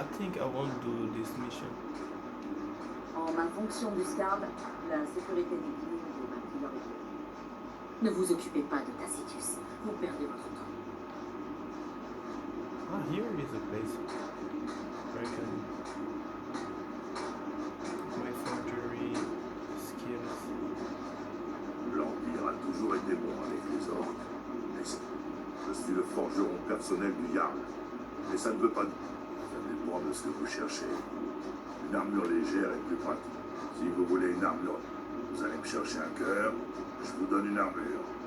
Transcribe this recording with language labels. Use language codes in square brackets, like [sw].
[en] I think I won't do this mission. [fr] En ma fonction du SCARB, la sécurité des villes est ma priorité. Ne vous occupez pas de Tacitus. Vous perdez votre temps. [en] Ah, here is a place where I can my forgery skills. [fr] L'Empire a toujours été bon avec les orques. Mais je suis le forgeron personnel du Jarl. Mais ça ne veut pas dire. Ça dépend de ce que vous cherchez. Une armure légère est plus pratique. Si vous voulez une armure, vous allez me chercher un cœur, je vous donne une armure.